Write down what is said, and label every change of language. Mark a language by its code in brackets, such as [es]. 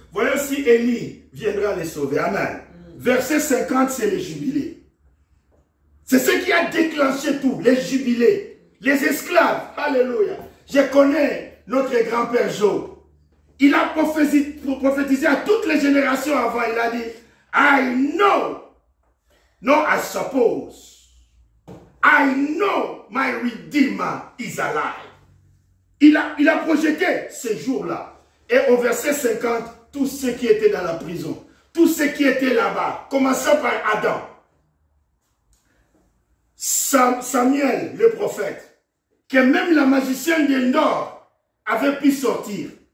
[fr] Voyons si Élie viendra les sauver. Amen. Verset 50, c'est le jubilé. C'est ce qui a déclenché tout, les jubilés, les esclaves. Alléluia. Je connais notre grand-père Job. Il a prophétisé à toutes les générations avant. Il a dit, [en] I know, no I suppose, I know my Redeemer is alive. [fr] Il a projeté ces jours-là. Et au verset 50, tous ceux qui étaient dans la prison, tous ceux qui étaient là-bas, commençant par Adam, Samuel, le prophète, que même la magicienne d'Endor avait pu sortir.